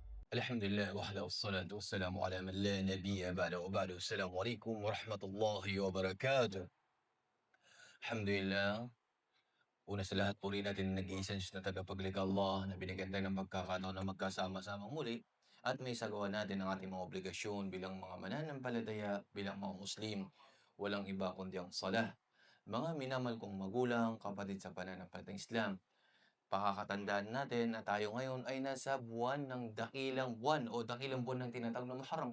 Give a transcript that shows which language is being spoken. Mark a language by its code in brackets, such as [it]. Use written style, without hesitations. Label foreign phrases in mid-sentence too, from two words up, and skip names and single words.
[ar] الحمد لله وحده والصلاة والسلام على من لا نبي بعده وبعد السلام عليكم ورحمة الله وبركاته. Alhamdulillah, [tl] una sa lahat purihin natin ang nag-iisang Diyos na tagapaglikha Allah na binigyan tayo ng pagkakataon na magkasama-samang muli at may maisagawa natin ang ating mga obligasyon bilang mga mananampalataya, bilang mga Muslim. Walang iba kundi ang salah. Mga minamahal kong magulang, kapatid sa pananampalatayang Islam, pakakatandaan natin na tayo ngayon ay nasa buwan ng dakilang buwan o dakilang buwan ng tinatawag na Muharram.